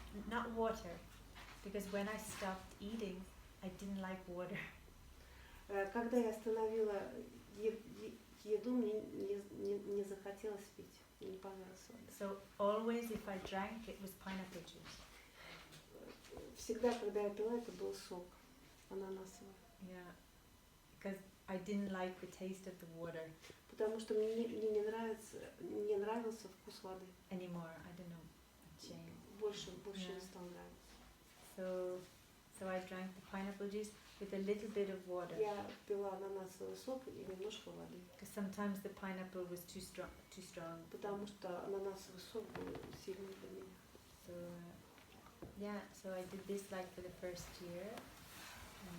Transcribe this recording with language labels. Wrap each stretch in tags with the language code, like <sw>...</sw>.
<en>Not water, because when I stopped eating, I didn't like water.</en> <ru>Когда я остановила еду, мне не захотелось пить. Мне не понравилось вода.</ru> <en>So always, if I drank, it was pineapple juice.</en> <ru>Всегда, когда я пила, это был сок ананасовый.</ru> <en>Yeah, because I didn't like the taste of the water</en> <ru>Потому что мне не нравился вкус воды.</ru> <en>anymore. I don't know, it changed.</en> <ru>Больше</ru> <en>Yeah.</en> <ru>не стал нравиться.</ru> <en>So I drank the pineapple juice with a little bit of water.</en> <ru>Я пила ананасовый сок и немножко воды.</ru> <en>Because sometimes the pineapple was too strong.</en> <ru>Потому что ананасовый сок был сильный для меня.</ru> <en>So I did this like for the first year, and</en>